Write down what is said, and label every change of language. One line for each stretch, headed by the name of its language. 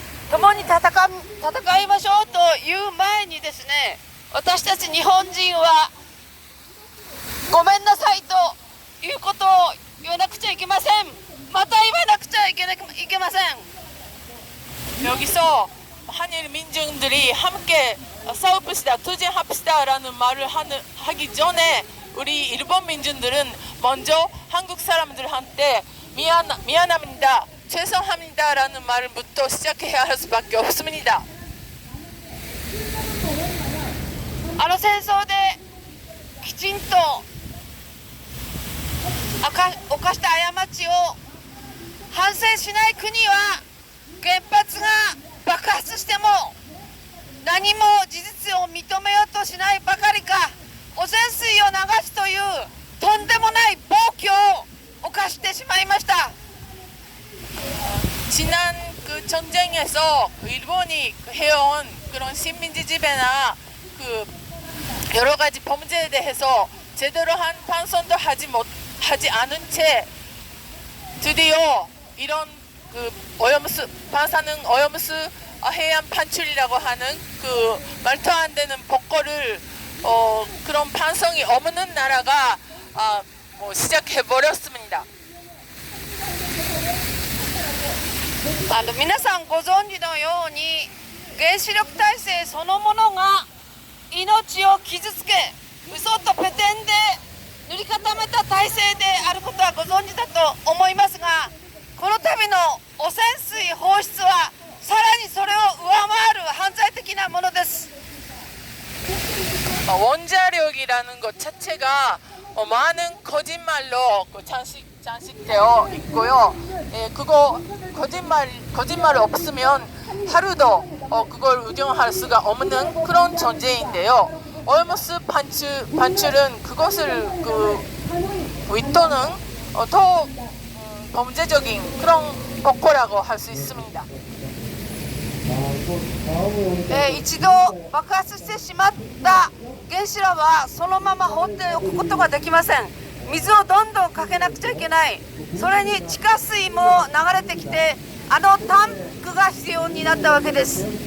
Japanese: 共に戦いましょうという前にですね、私たち日本人はごめんなさいということを言わなくちゃいけません。また言わなくちゃいけません.
Korean: 여기서 한일 민중들이 함께 싸웁시다, 투쟁합시다라는 말을 하기 전에 우리 일본 민중들은 먼저 한국 사람들한테 미안합니다, 죄송합니다라는 말부터 시작해야 할 수밖에 없습니다.
Japanese: 戦争できちんと犯した過ちを反省しない国は原発が爆発しても何も事実を認めようとしないばかりか、汚染水を流すというとんでもない暴挙を犯してしまいました.
Korean: 지난 그 전쟁에서 일본이 해온 그런 식민지 지배나 그 여러 가지 범죄에 대해서 제대로 한 반성도 하지 않은 채 드디어 이런 그 방사능 오염수 해양 반출이라고 하는 그 말도 안 되는 복거를 그런 반성이 없는 나라가 시작해 버렸습니다.
Japanese: 皆さんご存知のように、原子力体制そのものが命を傷つけ嘘とペテンで塗り固めた体制であることはご存知だと思いますが、この度の汚染水放出はさらにそれを上回る犯罪的なものです。
Korean: 원자력이라는 것 자체가 많은 거짓말로 장식되어 있고요. 그거 거짓말 없으면 하루도 그걸 의존할 수가 없는 그런 존재인데요. 오염수 반출은 그것을 윗도는 더 범죄적인 그런 폭거라고 할 수 있습니다.
Japanese: 一度爆発してしまった原子炉はそのまま放っておくことができません。水をどんどんかけなくちゃいけない。それに地下水も流れてきてタンクが必要になったわけです。